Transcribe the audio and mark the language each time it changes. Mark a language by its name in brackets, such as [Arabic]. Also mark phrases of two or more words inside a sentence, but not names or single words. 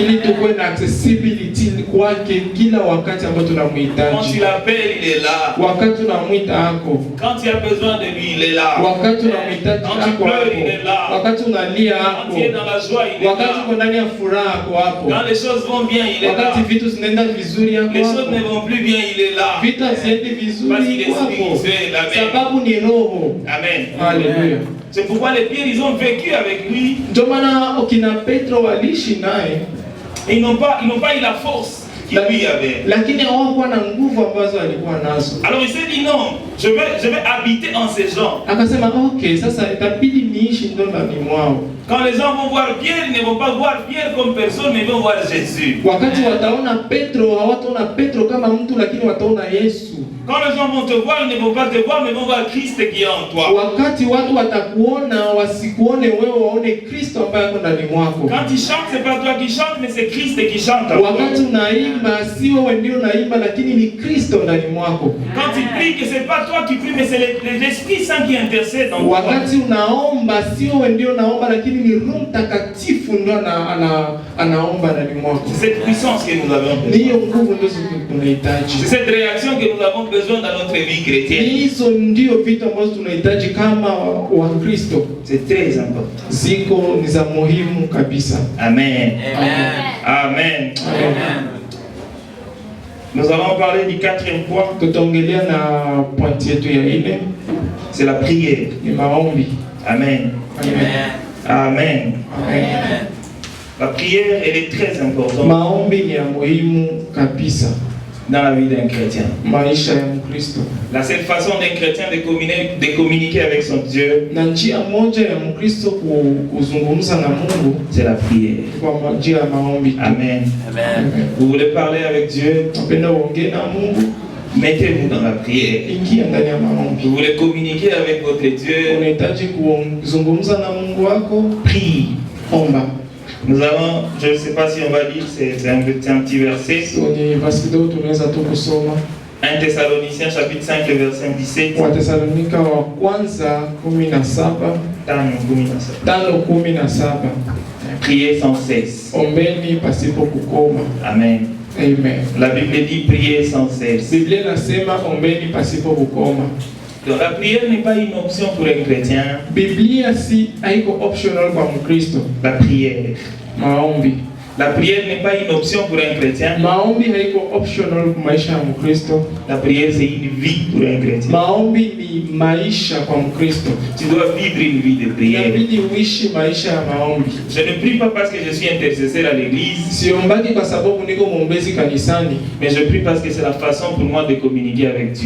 [Swahili] ili tukuwe na accessibility kwake kila wakati ambao [French] Quand tu [Swahili] tunamhitaji. [French] l'appelles, il est là. [Swahili] Wakati unamwita hako, [French] Quand tu as besoin de lui, il est là. [Swahili] wakati unamhitaji [French] Quand tu [Swahili] hako [French] pleures, il est [Swahili] hapo, [French] là. [Swahili] wakati unalia [French] Quand [Swahili] hako, [French] tu es dans la joie, il est [Swahili] wakati [French] là. [Swahili] uko ndani ya furaha hako hapo, [French] Quand les choses vont bien, il est là. [Swahili] wakati vitu zinaenda vizuri hako [French] Les choses ne [Swahili] hapo, [French] vont plus bien, il est là. [Swahili] vitu haziendi [French] Parce qu'il [Swahili] vizuri [French] est [Swahili] hapo, [French] spirituel. Amen. [Swahili] sababu ni roho. Amen. Haleluya. [French] C'est pourquoi les pierres, ils ont vécu avec lui. [Swahili] Ndio maana okina Petro waliishi naye, [French] Ils n'ont pas eu la force qu'il lui avait. [Swahili] lakini hawakuwa na nguvu ambazo alikuwa nazo. [French] Alors il s'est dit non, je vais habiter en ces gens. [Swahili] Akasema okay, sasa itabidi niishi ndo ndani mwao. [French] Quand les gens vont voir Pierre, ils ne vont pas voir Pierre comme personne, mais ils vont voir Jésus. [Swahili] Wakati wataona Petro, hawataona Petro kama mtu, lakini wataona Yesu. [French] Quand les gens vont te voir, ils ne vont pas te voir, mais ils vont voir Christ qui est en toi. [Swahili] Wakati watu watakuona, wasikuone wewe, waone Kristo ambaye ako ndani mwako. [French] Quand tu chantes, c'est pas toi qui chantes, mais c'est Christ qui chante en toi. [Swahili] Wakati unaimba, si wewe ndio unaimba, lakini ni Kristo ndani mwako. [French] Quand tu pries, que c'est pas toi qui pries, mais c'est l'Esprit Saint qui intercède en toi. [Swahili] Wakati unaomba, si wewe ndio unaomba, lakini ni Roho Mtakatifu ndio anaomba ndani mwako. [French] C'est cette puissance que nous avons [Swahili] Ni hiyo [French] besoin. [Swahili] nguvu ndio tunahitaji. [French] C'est cette réaction que nous avons besoin dans notre vie chrétienne. [Swahili] Hizo ndio vitu ambazo tunahitaji kama Wakristo. [French] C'est très important. [Swahili] Ziko ni za muhimu kabisa. Amen. Amen. Amen. Amen. [French] Nous allons parler du quatrième point. [Swahili] Tutaongelea na point yetu ya ile [French] C'est la prière. [Swahili] ni maombi. Amen. Amen. Amen. Amen. [French] La prière, elle est très importante [Swahili] Maombi ni ya muhimu kabisa [French] dans la vie d'un chrétien. [Swahili] maisha ya Mkristo. [French] La seule façon d'un chrétien de communiquer avec son Dieu, [Swahili] Na njia moja ya Mkristo kuzungumza na Mungu [French] c'est la prière. [Swahili] kwa njia ya maombi. Amen. Amen. [French] Vous voulez parler avec Dieu, [Swahili] Napenda uongee na Mungu, [French] mettez-vous dans la prière. [Swahili] ingia ndani ya maombi. [French] Vous voulez communiquer avec votre Dieu, [Swahili] Unahitaji kuzungumza na Mungu wako, [French] prie. [Swahili] omba. [French] Nous avons, je ne sais pas si on va dire, c'est un petit verset. [Swahili] So ni basi kidogo tunaweza tu kusoma [French] 1 Thessaloniciens chapitre 5, le verset 17. [Swahili] Watesalonika wa kwanza 17 5:17. [French] Priez sans cesse. [Swahili] Ombeni pasipo kukoma. Amen. Amen. [French] La Bible dit priez sans cesse. [Swahili] Biblia inasema ombeni pasipo kukoma. [French] Donc la prière n'est pas une option pour un chrétien. [Swahili] Biblia si haiko optional kwa Mkristo. [French] La prière. [Swahili] Maombi. [French] La prière n'est pas une option pour un chrétien. [Swahili] Maombi haiko optional kwa maisha ya Mkristo. [French] La prière c'est une vie pour un chrétien. [Swahili] Maombi ni maisha kwa Mkristo. [French] Tu dois vivre une vie de prière. [Swahili] Inabidi uishi maisha ya maombi. [French] Je ne prie pas parce que je suis intercesseur à l'église. [Swahili] Siombaki kwa sababu niko mwombezi kanisani. [French] Mais je prie parce que c'est la façon pour moi de communiquer avec Dieu.